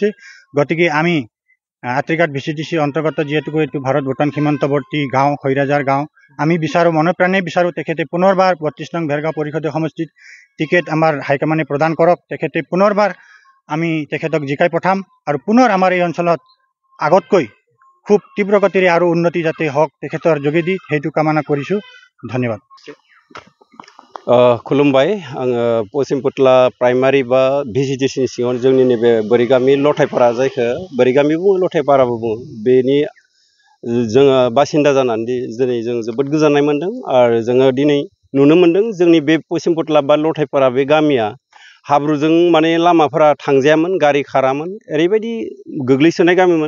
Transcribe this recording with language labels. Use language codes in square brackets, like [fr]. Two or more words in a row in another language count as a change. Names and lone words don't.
[as] গতিকে আমি আত্ৰিঘাট VCDC অন্তৰ্গত যিহেতুকে এইটো ভাৰত ভূটান সীমান্তৱৰ্তী গাঁও, খৈৰাজাৰ গাঁও, আমি বিচাৰোঁ, মনে প্ৰাণে বিচাৰোঁ তেখেতে পুনৰবাৰ ৩২ নং ভেৰগাঁও পৰিষদীয় সমষ্টিত টিকেট আমাৰ হাইকমাণ্ডে প্ৰদান কৰক। তেখেতে পুনৰবাৰ আমি তেখেতক জিকাই পঠাম আৰু পুনৰ আমাৰ এই অঞ্চলত আগতকৈ খুব তীব্ৰ গতিৰে আৰু উন্নতি যাতে হওক তেখেতৰ যোগেদি, সেইটো কামনা কৰিছোঁ। ধন্যবাদ। [brx] खुलुमबाय। आङो पश्चिम पुतला प्राइमारि बा VCDC नि सिङाव जोंनि नैबे बोरिगामि लथायपारा, जायखौ बोरिगामि बुङो, लथायपाराबो बुङो, बेनि जोङो बासिन्दा जानानै दिनै जों जोबोद गोजोननाय मोन्दों। आरो जोङो दिनै नुनो मोन्दों जोंनि बे पश्चिम पुतला बा लथायपारा बे गामिया हाब्रुजों माने लामाफोरा थांजायामोन, गारि खारामोन, ओरैबायदि गोग्लैसोनाय गामिमोन।